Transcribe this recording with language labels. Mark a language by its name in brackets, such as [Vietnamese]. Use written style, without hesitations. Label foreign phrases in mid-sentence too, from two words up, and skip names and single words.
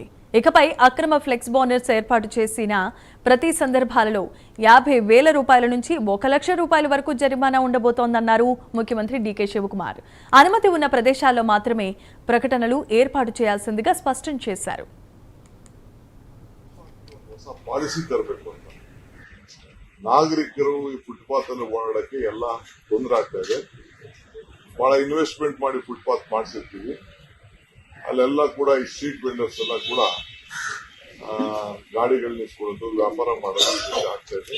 [Telugu] ఇకపై అక్రమ ఫ్లెక్స్ బ్యానర్స్ ఏర్పాటు చేసిన ప్రతి సందర్భాలలో 50,000 రూపాయల నుంచి 1,00,000 రూపాయల వరకు జరిమానా ఉండబోతోందన్నారు ముఖ్యమంత్రి డీకే శివకుమార్. అనుమతి ఉన్న ప్రదేశాల్లో మాత్రమే ప్రకటనలు ఏర్పాటు చేయాల్సిందిగా స్పష్టం చేశారు. [Kannada] ನಾಗರಿಕರು ಈ ಫುಟ್ಪಾತ್ ಅನ್ನು ಓಡಾಡಕ್ಕೆ ಎಲ್ಲ ತೊಂದರೆ ಆಗ್ತಾ ಇದೆ. ಬಹಳ ಇನ್ವೆಸ್ಟ್ಮೆಂಟ್ ಮಾಡಿ ಫುಟ್ಪಾತ್ ಮಾಡಿಸಿರ್ತೀವಿ. ಅಲ್ಲೆಲ್ಲ ಕೂಡ ಈ [English] street vendors [Kannada] ಎಲ್ಲ ಕೂಡ ಗಾಡಿಗಳು ನಿಲ್ಸ್ಕೊಳ್ಳೋದು, ವ್ಯಾಪಾರ ಮಾಡೋದು ಆಗ್ತಾ ಇದೆ.